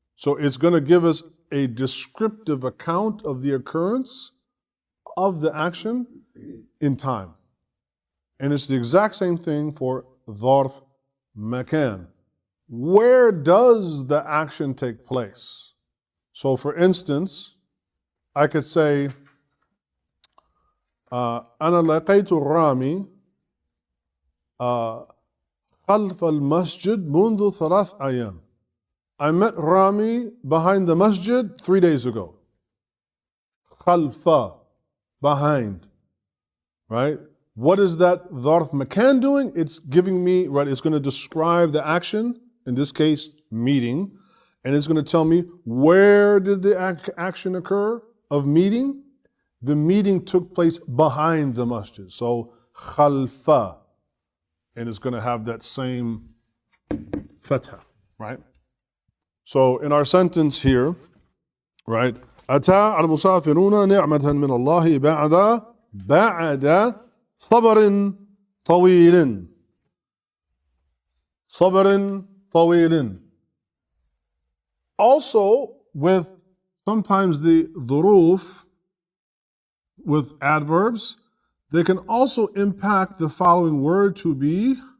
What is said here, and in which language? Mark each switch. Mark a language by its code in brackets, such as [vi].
[en] So it's going to give us a descriptive account of the occurrence of the action in time. And it's the exact same thing for dharf makan. Where does the action take place? [ar] So for instance, I could say, أنا لقيت الرامي خلف المسجد منذ 3 أيام. [en] I met Rami behind the masjid 3 days ago. Khalfa, behind, right? What is that dharf makan doing? It's giving me, right, it's going to describe the action, in this case, meeting, and it's going to tell me where did the action occur of meeting? The meeting took place behind the masjid. So, khalfa, and it's going to have that same fatha, right? [ar] So in our sentence here, right, أتى المسافرون نعمة من الله بعد صبر طويل. صبر طويل. [en] Also, with sometimes the dhuruf with adverbs, they can also impact the following word to be